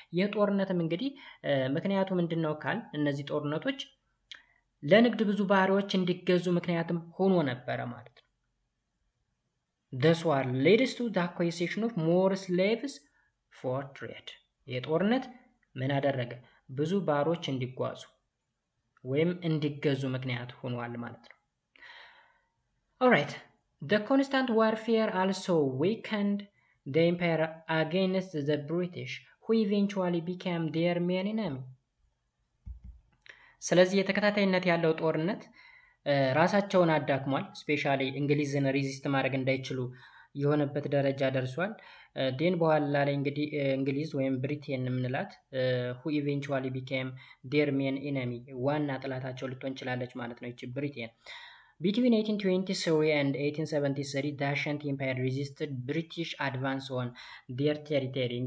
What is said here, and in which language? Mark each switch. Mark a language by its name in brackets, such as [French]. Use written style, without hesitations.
[Amharic] የጦርነትም እንግዲህ ምክንያቱ ምንድነው ካል እነዚህ ጦርነቶች ለንግድ ብዙ ባሪያዎች እንዲገዙ ምክንያትም ሆኖ ነበረ ማለት ነው። [English] This war leads to the acquisition of more slaves for trade. [Amharic] የጦርነት ምን አደረገ? ብዙ ባሮች እንዲጓዙ ወይም እንዲገዙ ምክንያት ሆኗል ማለት ነው። [English] Alright, the constant warfare also weakened the empire against the British, who eventually became their main enemy. [Amharic] ስለዚህ የተከታታይነት ያለው ጦርነት ራሳቸውን አዳክሟል። ስፔሻሊ እንግሊዝን ሪዚስት ማድረግ እንዳይችሉ የሆነበት ደረጃ ደርሷል። ዴን በኋላ ላይ እንግዲህ እንግሊዝ ወይም ብሪቴን የምንላት [English] who eventually became their main enemy [Amharic] ዋና ጥላታቸው ልትሆን ችላለች ማለት ነው ይቺ ብሪቴን። [English] Between 1823 and 1873 the Ashanti Empire resisted British advance on their territory.